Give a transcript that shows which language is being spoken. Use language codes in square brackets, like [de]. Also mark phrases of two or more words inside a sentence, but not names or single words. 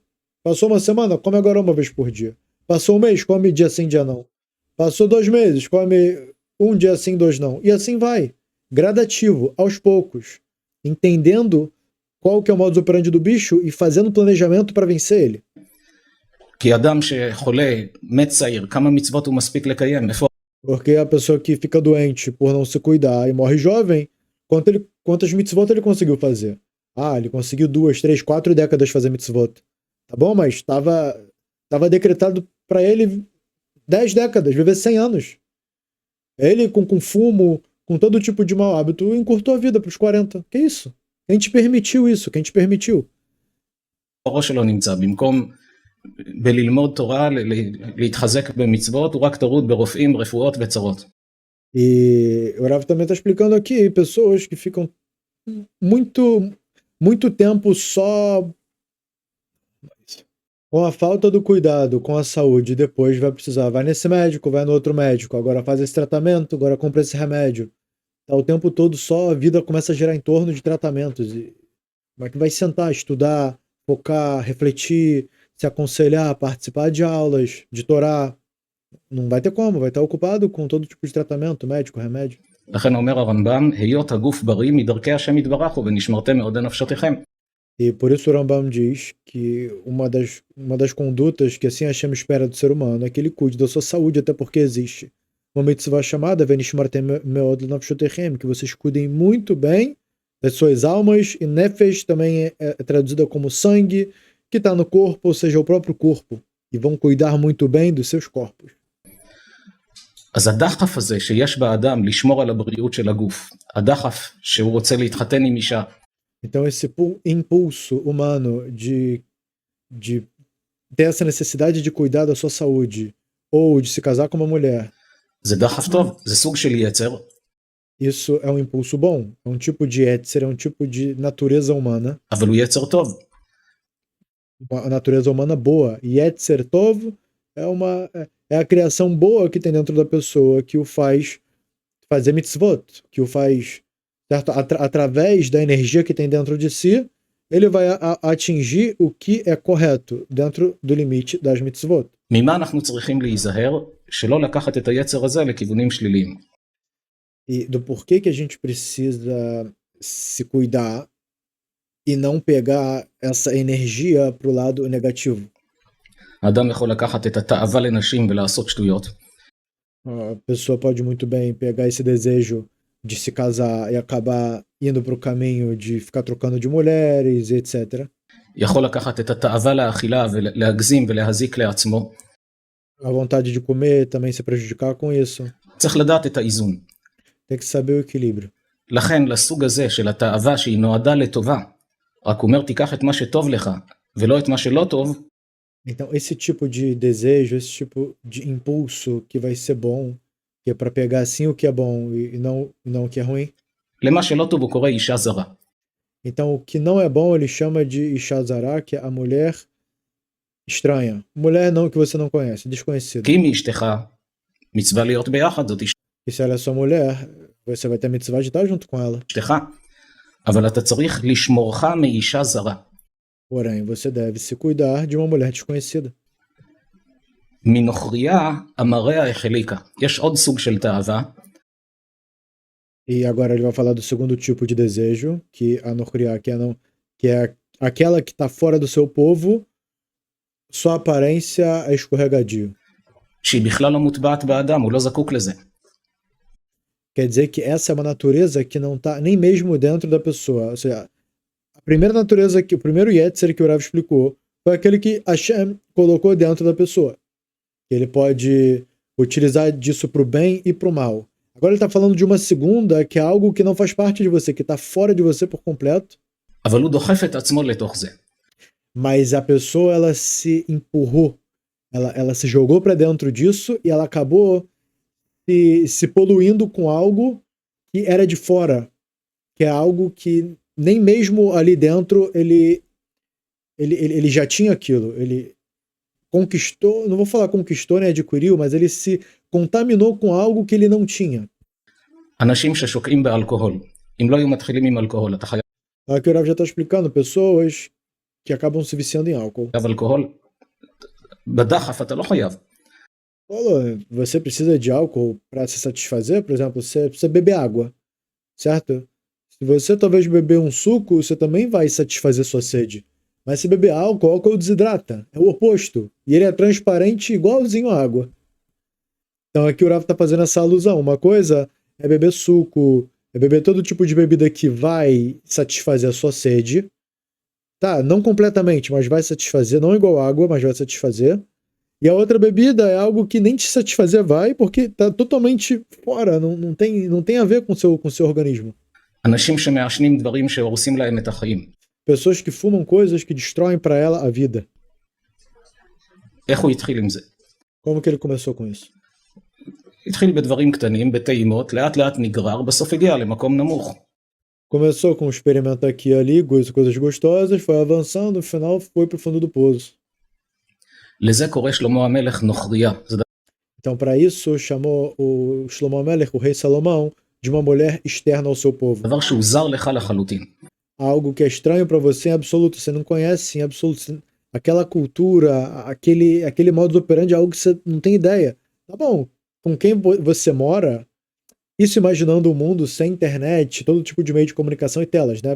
[pt] Passou uma semana, come agora 1 vez por dia. Passou um mês, come dia sim, dia não. Passou 2 meses, come 1 dia sim, 2 não. E assim vai. Gradativo, aos poucos. Entendendo qual que é o [la] modus operandi [pt] do bicho e fazendo planejamento para vencer ele. [he] כי אדם שחולה, מת צעיר, כמה מצוות הוא מספיק לקיים? [pt] Porque a pessoa que fica doente por não se cuidar e morre jovem, quantas mitzvot ele conseguiu fazer? Ele conseguiu 2, 3, 4 décadas fazer mitzvot. Tá bom, mas estava decretado para ele 10 décadas, viver 100 anos. Ele com fumo, com todo tipo de mau hábito, encurtou a vida para os 40. Que isso? Quem te permitiu isso? Quem te permitiu? [he] הראש שלו נמצא, במקום בללמוד תורה, להתחזק במצוות, הוא רק טרוד ברופאים, רפואות וצרות. [pt] E o Rav também está explicando aqui pessoas que ficam muito tempo só com a falta do cuidado com a saúde, depois vai nesse médico, vai no outro médico, agora faz esse tratamento, agora compra esse remédio. Tá o tempo todo só, a vida começa a girar em torno de tratamentos. E como é que vai sentar, estudar, focar, refletir, se aconselhar, participar de aulas, de Torá? Não vai ter como, vai estar ocupado com todo tipo de tratamento, médico, remédio. [he] לכן אומר הרמב"ם, היות הגוף בריא מדרכי השם יתברך הוא ונשמרתם מאודי נפשותיכם. [pt] E por isso o Rambam diz que uma das condutas que assim Hashem espera do ser humano é que ele cuide da sua saúde, até porque existe uma mitzvah chamada [he] ונשמרתם מאד נפשותיכם, [pt] que vocês cuidem muito bem das suas almas, e nefesh também é traduzida como sangue, que está no corpo, ou seja, o próprio corpo, e vão cuidar muito bem dos seus corpos. [he] אז הדחף הזה שיש באדם לשמור על הבריאות של הגוף, הדחף שהוא רוצה להתחתן עם אישה, [pt] Então, esse impulso humano de ter essa necessidade de cuidar da sua saúde, ou de se casar com uma mulher, [he] זה דחף טוב, זה סוג של יצר, [pt] isso é um impulso bom, é um tipo de étser, é um tipo de natureza humana, [he] אבל הוא יצר טוב. [pt] uma natureza humana boa. E [he] יצר טוב [pt] é a criação boa que tem dentro da pessoa, que o faz fazer mitzvot, que o faz, certo? Através da energia que tem dentro de si, ele vai atingir o que é correto dentro do limite das mitzvot. [he] ממה אנחנו צריכים להיזהר שלא לקחת את היצר הזה לכיוונים שליליים? [pt] E do porquê que a gente precisa se cuidar e não pegar essa energia para o lado negativo. [he] האדם יכול לקחת את התאווה לנשים ולעשות שטויות, [pt] A pessoa pode muito bem pegar esse desejo de se casar e acabar indo para o caminho de ficar trocando de mulheres, etc. [he] יכול לקחת את התאווה לאכילה ולהגזים ולהזיק לעצמו. [pt] A vontade de comer também se prejudicar com isso. [he] צריך לדעת את האיזון. [pt] Tem que saber o equilíbrio. [he] לכן לסוג הזה של התאווה שהיא נועדה לטובה, רק אומר תיקח את מה שטוב לך ולא את מה שלא טוב, [pt] Então, esse tipo de desejo, esse tipo de impulso que vai ser bom, que é para pegar assim o que é bom e não o que é ruim. [he] למה שלא טוב הוא קורא אישה זרה. [pt] Então, o que não é bom, ele chama de Ishazara, que é a mulher estranha. Mulher não que você não conhece, desconhecida. [he] כי אם היא אשתך, מצווה להיות ביחד, זאת [pt] E se ela é sua mulher, você vai ter mitzvah de estar junto com ela. [he] אשתך. אבל אתה צריך לשמורך מאישה זרה. [pt] Porém, você deve se cuidar de uma mulher desconhecida. [he] מנוכריה המראה החליקה. יש עוד סוג של תאווה, [pt] E agora ele vai falar do segundo tipo de desejo, que a Nochriá, que é aquela que está fora do seu povo, sua aparência é escorregadio. [he] שהיא בכלל לא מוטבעת באדם, הוא לא זקוק לזה. [pt] Quer dizer que essa é uma natureza que não está nem mesmo dentro da pessoa. Ou seja, a primeira natureza, o primeiro Yetzer que o Rav explicou, foi aquele que Hashem colocou dentro da pessoa. Ele pode utilizar disso para o bem e para o mal. Agora ele está falando de uma segunda, que é algo que não faz parte de você, que está fora de você por completo. [he] אבל הוא דוחף את עצמו לתוך זה. [pt] Mas a pessoa, ela se empurrou, ela se jogou para dentro disso e ela acabou se poluindo com algo que era de fora, que é algo que nem mesmo ali dentro ele já tinha aquilo. Ele conquistou, não vou falar conquistou, nem adquiriu, mas ele se contaminou com algo que ele não tinha. [he] אנשים ששוקעים באלכוהול, אם לא היו מתחילים עם אלכוהול, אתה חייב [pt] Aqui o Rav já está explicando, pessoas que acabam se viciando em álcool. [he] אלכוהול, בדחף אתה לא חייב. [pt] Falou, você precisa de álcool para se satisfazer, por exemplo, você precisa beber água, certo? Se você talvez beber um suco, você também vai satisfazer sua sede. Mas se beber álcool, álcool desidrata, é o oposto. E ele é transparente igualzinho à água. Então aqui o Rav está fazendo essa alusão. Uma coisa é beber suco, é beber todo tipo de bebida que vai satisfazer a sua sede. Tá, não completamente, mas vai satisfazer, não igual água, mas vai satisfazer. E a outra bebida é algo que nem te satisfazer vai, porque tá totalmente fora, não tem a ver com o seu organismo. [he] אנשים שמעשנים דברים שהורסים להם את החיים. [pt] Pessoas que fumam coisas que destroem para ela a vida. [he] איך הוא התחיל עם זה? [pt] Como que ele começou com isso? [he] התחיל בדברים קטנים, בטעימות, לאט לאט נגרר, בסוף הגיע למקום נמוך. [pt] Começou com um experimento aqui e ali, coisas gostosas, foi avançando, no final foi pro fundo do poço. [he] לזה קורא שלמה המלך נוכריה. זה [pt] Então, para isso, chamou o [he] שלמה מלך, [pt] o rei Salomão, de uma mulher externa ao seu povo. [he] דבר שהוא זר לך לחלוטין. [pt] Algo que é estranho para você em absoluto, você não conhece em absoluto. Aquela cultura, aquele [la] modus operandi [pt] é algo que você não tem ideia. Tá bom, com quem você mora, isso imaginando um mundo sem internet, todo tipo de meio de comunicação e telas, né?